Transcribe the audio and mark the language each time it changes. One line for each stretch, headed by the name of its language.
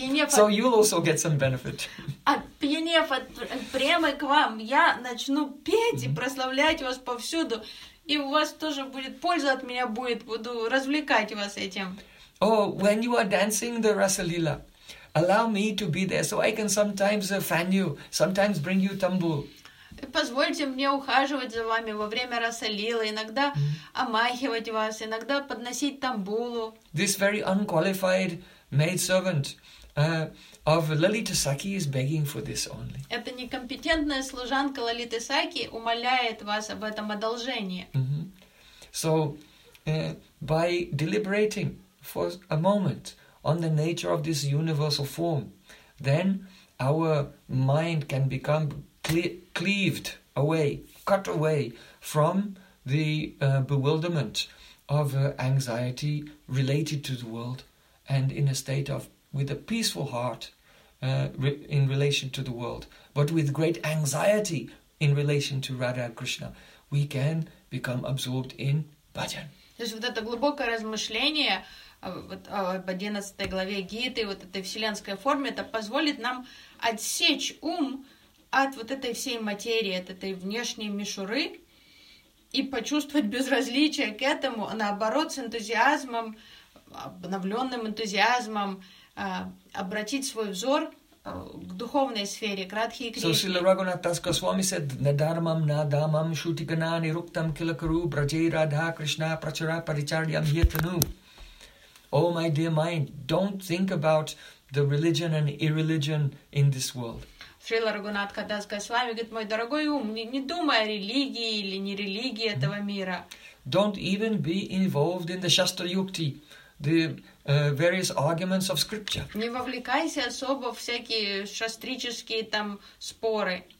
English: So you'll also get some benefit.
Russian: Опьянев от премы к вам, я начну петь и прославлять вас повсюду, и у вас тоже будет польза от меня будет, буду развлекать вас этим.
English: Oh, when you are dancing the Rasalila, allow me to be there, so I can sometimes fan you, sometimes bring you tambur.
Russian: Позвольте мне ухаживать за вами во время Расалилы, иногда омахивать вас, иногда подносить тамбулу.
English: This very unqualified maidservant of Lalita Sakhi is begging for this only.
Russian: Эта некомпетентная служанка Лалиты Сакхи умоляет вас об этом одолжении.
English: So, by deliberating for a moment on the nature of this universal form, then our mind can become cleaved away, cut away from the bewilderment of anxiety related to the world, and in a state of with a peaceful heart in relation to the world, but with great anxiety in relation to Radha Krishna, we can become absorbed in bhajan.
Russian: То есть вот это глубокое размышление об 11 главе Гиты, вот этой вселенской форме, это позволит нам отсечь ум от вот этой всей материи, от этой внешней мишуры и почувствовать безразличие к этому, а наоборот, с энтузиазмом, обновленным энтузиазмом, обратить свой взор к духовной сфере, к Радхе и Кришне.
English: So, Srila Raghunath Das Goswami said,
Sanskrit: Nadharmam, Nadhamam, Shutigana, Niruktam, Kilakaru, Brajai Radha, Krishna, Prachara, Paricharyam, Hyatanu.
English: Oh, my dear mind, don't think about the religion and irreligion in this world.
Russian: Шрила Рагунатха Дас Госвами говорит: мой дорогой ум, не думай о религии или не религии этого мира.
English: Don't even be involved in the Shastra Yukti, the various arguments of scripture.
Russian: Не вовлекайся особо в всякие шастрические там споры.